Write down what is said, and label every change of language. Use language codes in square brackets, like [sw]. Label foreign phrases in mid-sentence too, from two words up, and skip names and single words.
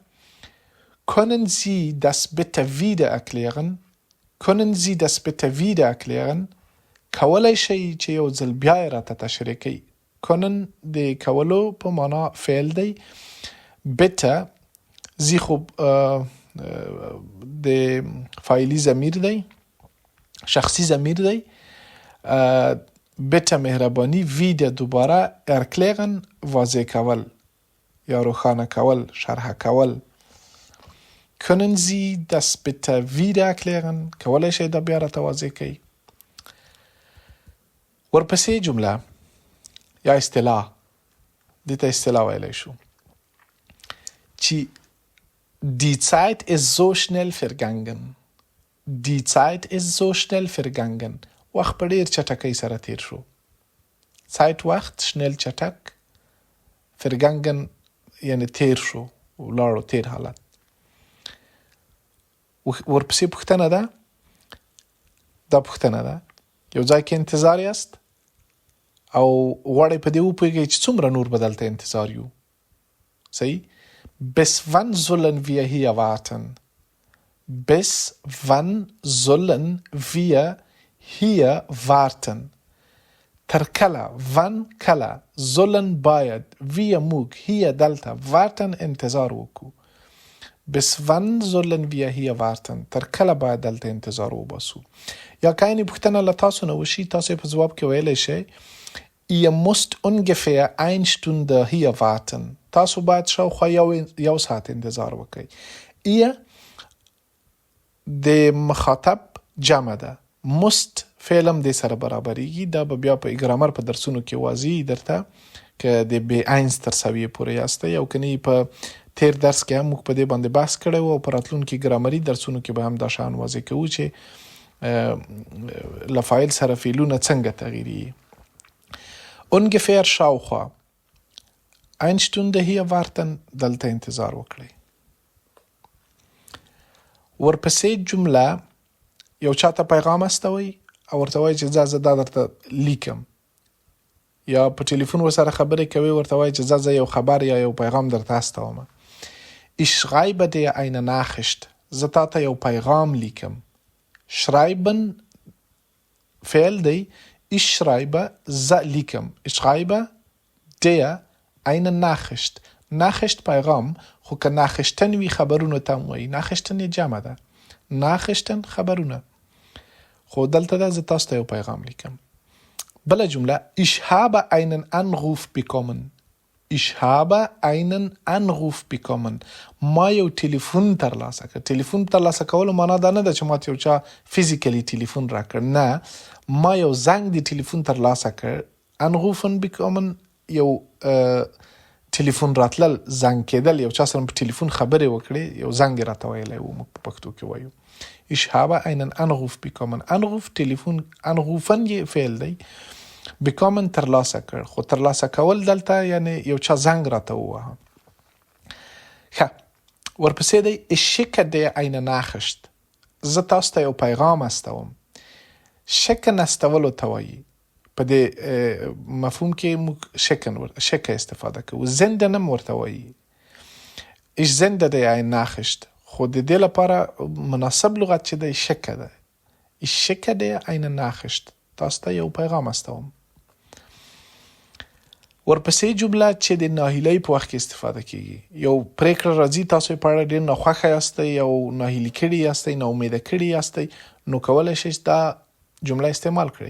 [de] Können Sie das bitte wieder erklären? Können Sie das bitte wieder erklären? [ps] کولی شئ چې یو ځل بیا یې راته تشریح کوي. Können د کولو په معنا فعل دی. bitte زی خوب د فاعلي ضمیر دی، شخصي ضمیر دی. bitte مهربانی، wieder دوباره، erklären واضح کول یا روښانه کول، شرح کول. [de] Können Sie das bitte wieder erklären? [ps] کولی شئ دا بیا راته واضح کوي. ورپسې جمله یا اصطلاح، دې ته اصطلاح ویلی شو چې [de] Die Zeit ist so schnell vergangen. Die Zeit ist so schnell vergangen. [ps] وخت په ډېر چټکۍ سره تیر شو. Zeit وخت، schnell چټک، vergangen یعنی تیر شو، ولاړو، تیر حالت. ورپسې پوښتنه ده، دا پوښتنه ده یو ځای کې انتظار یاست او غواړئ په دې وپوهېږئ چې څومره نور به دلته انتظار یو. صحیح؟ [de] Bis wann sollen wir hier warten? Bis wann sollen wir hier warten? [ps] تر کله، wann کله، sollen باید، wir موږ، hier دلته، warten انتظار وکړو. [de] Bis wann sollen wir hier warten? [ps] تر کله باید دلته انتظار وباسو. یا که اینې پوښتنه له تاسو نه وشي، تاسو په ځواب کې ویلی شئ [de] Ihr müsst ungefähr 1 Stunde hier warten. [ps] تاسو باید شاوخوا یو ساعت انتظار وکړئ. ihr د مخاطب جمع ده. must فعلم دې سره برابریږي. دا به بیا په ګرامر په درسونو کې واضح درته که د B1 تر سویې پورې یاستئ او که نه په تیر درس کې هم موږ په دې باندې بحث کړی و او په راتلونکي ګرامري درسونو کې به هم دا شان واضح کوو چې له فاعل سره فعلونه څنګه تغییري. [de] ungefähr شاوخوا 1 Stunde hier warten، [ps] دلته انتظار وکړئ. ورپسې جمله یو چاته پیغام استوئ او ورته وایي چې زه دا درته لیکم، یا په ټلیفون ورسره خبرې کوي ورته وایي چې زه یو خبر یا یو پیغام درته استوم. [de] Ich schreibe dir eine Nachricht. [ps] زه تاته یو پیغام لیکم. schreiben فعل دی. [de] Ich schreibe [ps] زه لیکم. [de] Ich schreibe dir eine Nachricht. [ps] Nachricht پیغام، خو که ناخشتن وی خبرونه ته هم وایي. ناخشتن یې جمع ده. ناخشتن خبرونه. خو دلته ده زه تاسو ته یو پیغام لیکم. بله جمله [de] Ich habe einen Anruf bekommen. Ich habe einen Anruf bekommen. [ps] ما یو تلیفون ترلاسه کړ. تلیفون ترلاسه کولو معنا دا نه ده چې ما ته یو چا فیزیکلی تلیفون راکړ. نه، ما یو زنګ د تلیفون ترلاسه کړ. [de] Anrufen bekommen [ps] یو ټلیفون راتلل، زنګ کېدل، یو چا سره په ټلیفون خبرې وکړې، یو زنګ یې راته ویلی و، موږ په پښتو کې وایو. [de] Ich habe einen Anruf bekommen. [ps] Anruf ټلیفون، انروفن یې فعل دی، bekommen ترلاسه کړ، خو ترلاسه کول دلته یعنی یو چا زنګ راته ووهه. ښه، ورپسې دی [de] ich schicke dir eine Nachricht. [ps] زه تاسو ته یو پیغام استوم. شکن استولو ته وایي، په دې مفهوم کې موږ شکه استفاده کوو. زنده نم ورته وایي. [de] ich sende dir eine Nachricht. [ps] خو د دې لپاره مناسب لغت چې دی شکه ده. [de] ich schicke dir eine Nachricht. [ps] تاسو ته یو پیغام استوم. ورپسې جمله چې د ناهیلۍ په وخت کې استفاده کیږي. یو پریکړه راځي، تاسو په اړه ډېر ناخوښه یاستئ، یو ناهیلي کړي یاستئ، ناامیده کړي یاستئ، نو کولی شئ دا جمله استعمال کړئ.